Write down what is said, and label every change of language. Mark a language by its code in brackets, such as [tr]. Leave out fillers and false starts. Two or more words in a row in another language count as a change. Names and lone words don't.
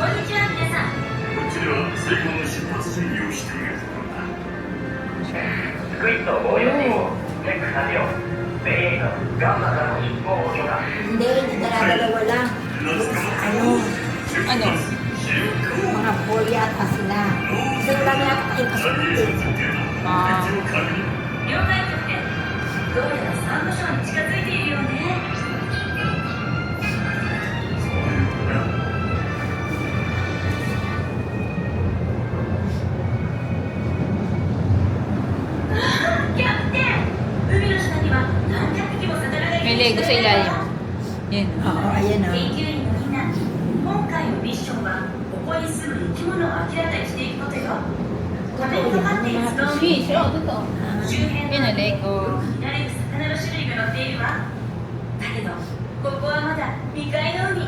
[ja] こんにちは皆さん。こっちでは最後の出発準備をしているところだ。スクイッド防御信号チェック完了。米英のガンマからの一報を許可。 [tl] Hindi, dala-dalawa lang. Ano? Mga boy yata sila. Isa lang yata yung kasunod eh. Ah. [ja] 了解局でどうやらサンゴ礁に近づいているよね。キャプテン、海の下には何百匹も魚がいる。 [tl] May Lego sa ilalim. Yan. Oo, ayan o. [ja] 研究員のみんな、今回のミッションはここに住む生き物を明らかにしていくことよ。壁にかかっているストーンに周辺 [tl] Yan [ja] の [tl] na, Lego. [ja] 見られる魚の種類が載っているわ。だけど、ここはまだ未開の海。